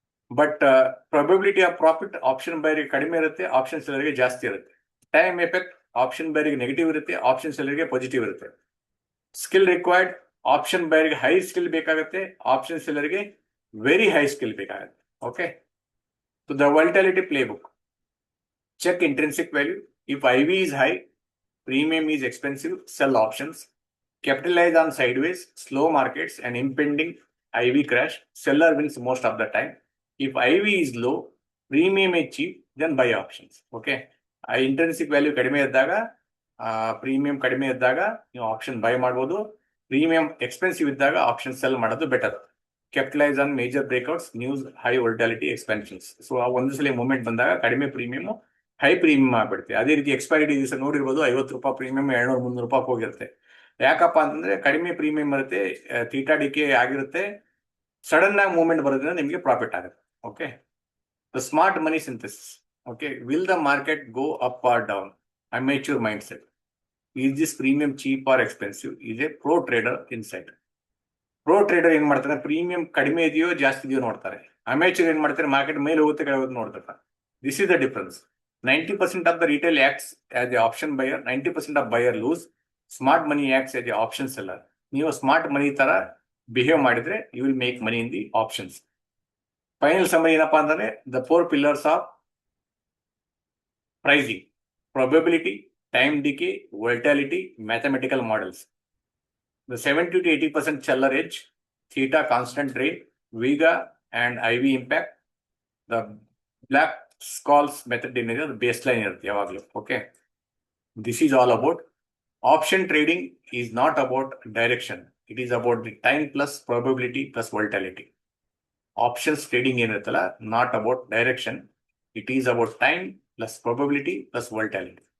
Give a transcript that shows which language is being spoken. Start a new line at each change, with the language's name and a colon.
Kannada: But probability of profit option ಬೈಯರ್ಗೆ ಕಡಿಮೆ ಇರುತ್ತೆ, option ಸೆಲ್ಲರ್ಗೆ ಜಾಸ್ತಿ ಇರುತ್ತೆ. ಟೈಮ್ ಎಫೆಕ್ಟ್ ಆಪ್ಷನ್ ಬೈಯರ್ಗೆ ನೆಗೆಟಿವ್ ಇರುತ್ತೆ, ಆಪ್ಷನ್ ಸೆಲ್ಲರ್ಗೆ ಪಾಸಿಟಿವ್ ಇರುತ್ತೆ. Skill required option ಬೈಯರ್ಗೆ high skill ಬೇಕಾಗುತ್ತೆ, ಆಪ್ಷನ್ ಸೆಲ್ಲರ್ಗೆ ವೆರಿ ಹೈ ಸ್ಕಿಲ್ ಬೇಕಾಗುತ್ತೆ.
English: Okay, so the volatility play book. Check intrinsic value. If I V is high, premium is expensive, sell options. Capitalize on sideways, slow markets and impending IV crash. Seller wins most of the time. If IV is low, premium is cheap, then buy options.
Kannada: Okay, intrinsic value ಕಡಿಮೆ ಇದ್ದಾಗ, premium ಕಡಿಮೆ ಇದ್ದಾಗ ನೀವು option by ಮಾಡ್ಬೋದು. Premium expensive ಇದ್ದಾಗ option cell ಮಾಡೋದು better.
English: Capitalise on major breakouts, news, high volatility, expansions.
Kannada: So ಒಂದು ಸಲ ಮೂವ್ಮೆಂಟ್ ಬಂದಾಗ ಕಡಿಮೆ ಪ್ರೀಮಿಯಂ ಹೈ ಪ್ರೀಮಿಯಂ ಆಗ್ಬಿಡುತ್ತೆ. ಅದೇ ರೀತಿ ಎಕ್ಸ್ಪೈರಿ ದಿವಸ ನೋಡಿರ್ಬೋದು, 50 ರೂಪಾಯಿ ಪ್ರೀಮಿಯಂ 200-300 ರೂಪಾಯಿ ಹೋಗಿರುತ್ತೆ. ಯಾಕಪ್ಪ ಅಂತಂದ್ರೆ ಕಡಿಮೆ ಪ್ರೀಮಿಯಂ ಬರುತ್ತೆ, ಥೀಟಾ ಡಿಕೆ ಆಗಿರುತ್ತೆ, ಸಡನ್ ಆಗಿ ಮೂವ್ಮೆಂಟ್ ಬರೋದ್ರಿಂದ ನಿಮಗೆ ಪ್ರಾಫಿಟ್ ಆಗುತ್ತೆ.
English: Okay, the smart money synthesis. Okay, will the market go up or down? Amateur mind set. Is this premium cheap or expensive? Is a pro trader insight.
Kannada: Pro trader ಏನ್ ಮಾಡ್ತಾರೆ, premium ಕಡಿಮೆ ಇದೆಯೋ ಜಾಸ್ತಿ ಇದೆಯೋ ನೋಡ್ತಾರೆ. Amateur ಏನ್ ಮಾಡ್ತಾರೆ, market ಮೇಲೆ ಹೋಗುತ್ತೆ ಕೆಳಗೆ ಹೋಗುತ್ತೆ ನೋಡ್ತಾರೆ.
English: This is the difference. 90% of the retail acts as the option buyer, 90% of buyer lose. Smart money acts as the option seller.
Kannada: ನೀವು ಸ್ಮಾರ್ಟ್ ಮನಿ ತರ ಬಿಹೇವ್ ಮಾಡಿದ್ರೆ
English: You will make money in the options.
Kannada: Final summary ಏನಪ್ಪಾ ಅಂತಂದ್ರೆ,
English: The 4 pillars of pricing: probability, time decay, volatility, mathematical models. The 70 to 80% seller edge, theta constant rate, Vega and IV impact.
Kannada: The black ಸ್ಕಾಲ್ಸ್ method ಏನಿದೆ ಅದು base line ಇರುತ್ತೆ ಯಾವಾಗಲೂ.
English: Okay, this is all about option trading. Is not about direction, it is about the time plus probability plus volatility. Options trading ಏನಿರುತ್ತಲ್ಲ, not about direction, it is about time plus probability plus volatility.